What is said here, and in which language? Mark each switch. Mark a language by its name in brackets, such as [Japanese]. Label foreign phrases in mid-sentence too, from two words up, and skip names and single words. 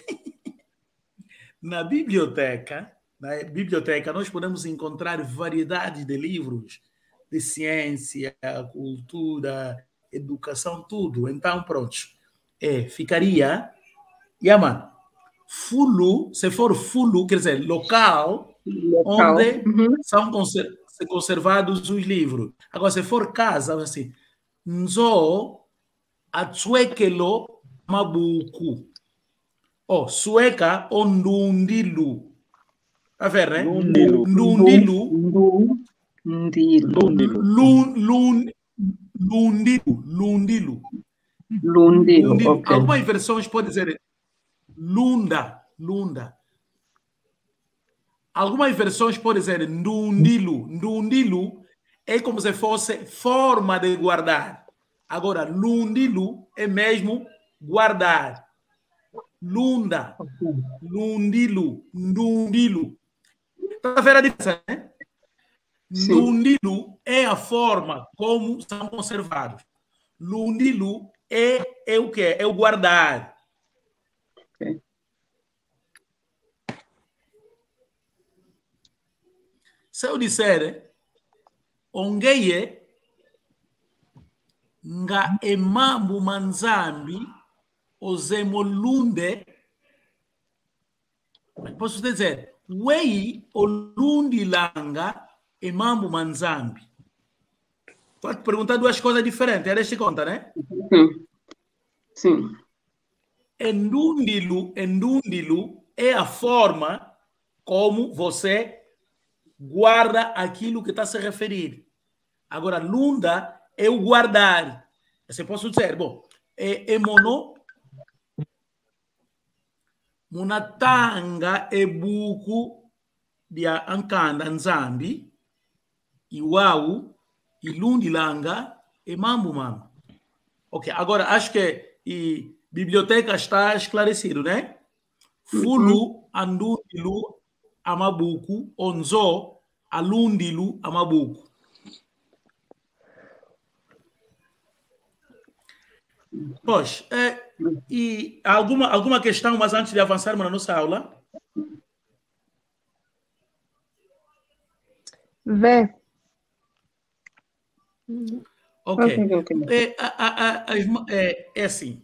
[Portuguese] Na biblioteca, nós podemos encontrar variedade de livros de ciência, cultura, educação, tudo. Então, pronto. Ficaria... Yaman, fulu, se for fulu, quer dizer, local onde são conservados os livros. Agora, se for casa, assim, [Kongo] nzo atsuekelo mabuku. [Portuguese] Sueca ou ndundilu. Tá vendo, né? Nundilu. [Kongo] Ndundilu. Lundilu. [Portuguese] Ok. Algumas versões podem dizer Lunda. Algumas versões podem dizer Ndundilu. Ndundilu é como se fosse forma de guardar. Agora, Lundilu é mesmo guardar. [Kongo] Lunda. Lundilu. [Portuguese] Ndundilu. Está vendo a diferença, né? Lundilu é a forma como são conservados. Lundilu é o quê? É o guardar. Okay. Se eu disser [Kongo] ongeye nga emambu manzambi ozemolunde, [Portuguese] posso dizer [Kongo] wei olundi langa emambu manzambi. [Portuguese] Estou a te perguntar duas coisas diferentes, eles te conta, né? Sim. Endundilu é a forma como você guarda aquilo que está a se referir. Agora, lunda é o guardar. Você pode dizer, bom, [Kongo] mono, munatanga buku dia ankanda nzambi, iwau, ilundi langa, mambu. [Portuguese] Ok, agora acho que biblioteca está esclarecido, né? [Kongo] Fulu, andundilu, amabuku, onzo, alundilu, amabuku. [Portuguese] Pois, e alguma questão, mas antes de avançarmos na nossa aula? Vê. Ok. É assim.